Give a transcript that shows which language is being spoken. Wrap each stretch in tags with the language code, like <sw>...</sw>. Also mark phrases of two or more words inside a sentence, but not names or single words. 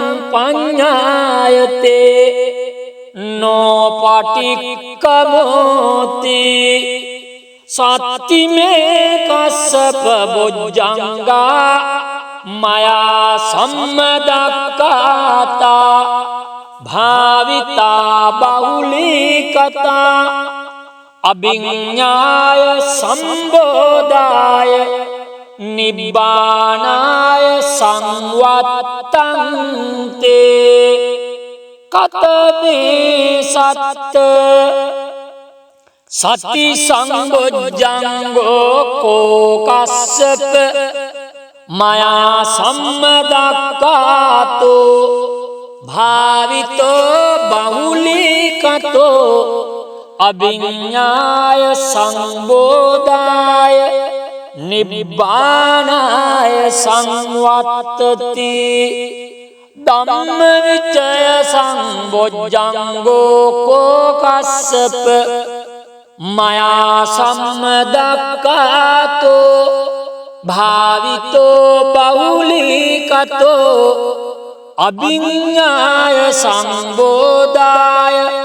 <pi>පඤ්ඤායතේ නොපටික්කමෝති සත්තිමේ කස්සප බොජ්ජංගා මයා සම්මදක්ඛාතා භාවිතා බහුලීකතා අභිඤ්ඤාය සම්බෝධාය නිබ්බානාය සංවත්තන්තේ කතමේ සත්ත සති සංබොජ්ජංගෝ කෝකස්සප මයා සම්මදක්ඛාතෝ භාවිතෝ බහුලීකතෝ අභිඤ්ඤාය සංබෝධාය නිබ්බානාය සංවත්තති ධම්මවිචය සංබොජ්ජංගෝ කෝකස්සප මයා සම්මදක්ඛාතෝ භාවිතෝ බහුලීකතෝ අභිඤ්ඤාය සංබෝධාය</pi>